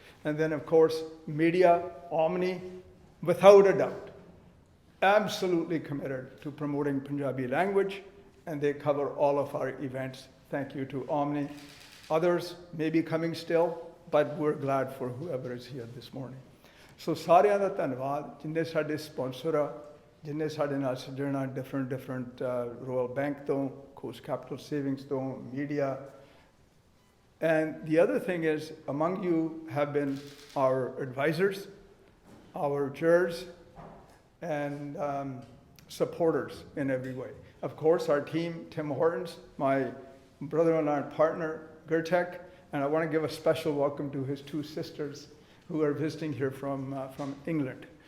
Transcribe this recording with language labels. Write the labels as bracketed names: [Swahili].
[English] And then, of course, media, Omni, without a doubt, absolutely committed to promoting Punjabi language, and they cover all of our events. Thank you to Omni. Others may be coming still, but we're glad for whoever is here this morning. [Punjabi] So ਸਾਰਿਆਂ ਦਾ ਧੰਨਵਾਦ ਜਿੰਨੇ ਸਾਡੇ sponsor ਆ, ਜਿੰਨੇ ਸਾਡੇ ਨਾਲ ਸੱਜਣ ਆ different Royal Bank ਤੋਂ, Coast Capital Savings ਤੋਂ, media. [English] And the other thing is, among you have been our advisors, our jurors, and supporters in every way. Of course, our team, Tim Hortons, my brother-in-law and partner, Gertek, and I want to give a special welcome to his two sisters who are visiting here from England.